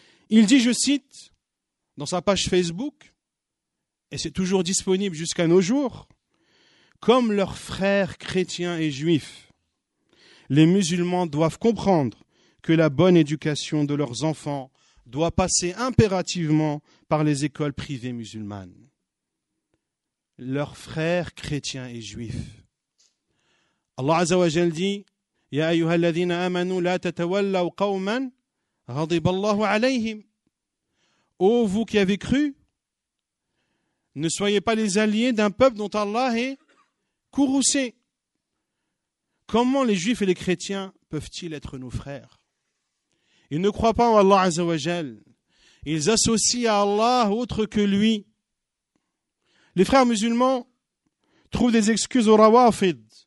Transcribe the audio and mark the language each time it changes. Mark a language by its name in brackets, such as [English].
[French] Il dit, je cite, dans sa page Facebook, et c'est toujours disponible jusqu'à nos jours, « Comme leurs frères chrétiens et juifs, les musulmans doivent comprendre que la bonne éducation de leurs enfants doit passer impérativement par les écoles privées musulmanes. » Leurs frères chrétiens et juifs. Allah Azza wa Jal dit, [Arabic] يا أيها الذين آمنوا لا تتولوا قوما غضب الله عليهم. [French] Ô vous qui avez cru, ne soyez pas les alliés d'un peuple dont Allah est courroucé. Comment les juifs et les chrétiens peuvent-ils être nos frères? Ils ne croient pas en Allah Azza wa Jal. Ils associent à Allah autre que lui. Les frères musulmans trouvent des excuses aux Rawafid,